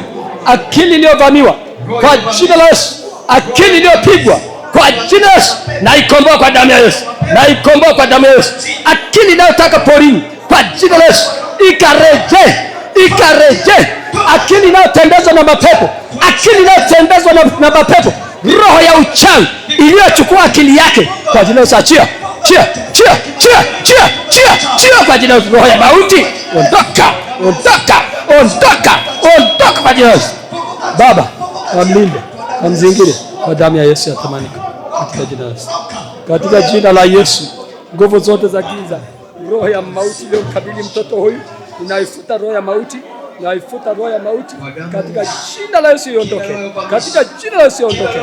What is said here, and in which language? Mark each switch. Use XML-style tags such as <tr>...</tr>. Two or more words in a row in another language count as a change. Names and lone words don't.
<sw>Akili iliyovamiwa kwa jina la Yesu, akili iliyopigwa kwa jina la Yesu, na ikomboa kwa damu ya Yesu, na ikomboa kwa damu ya Yesu. Akili inayotaka porini kwa jina la Yesu, ikareje, ikareje. Akili inayotendezwa na mapepo, akili inayotendezwa na mapepo, roho ya uchawi iliyochukua akili yake kwa jina la Yesu, achia, chia, chia, chia, chia, chia, chia kwa jina la Yesu. Roho ya mauti, ondoka, ondoka, ondoka, ondoka kwa jina la Yesu. Baba, amlinde, amzingire kwa damu ya Yesu ya thamani, katika jina la Yesu, katika jina la Yesu. Nguvu zote za giza, roho ya mauti iliyomkabili mtoto huyu, ninaifuta roho ya mauti, ninaifuta roho ya mauti katika jina la Yesu, iondoke katika jina la Yesu, iondoke.</sw>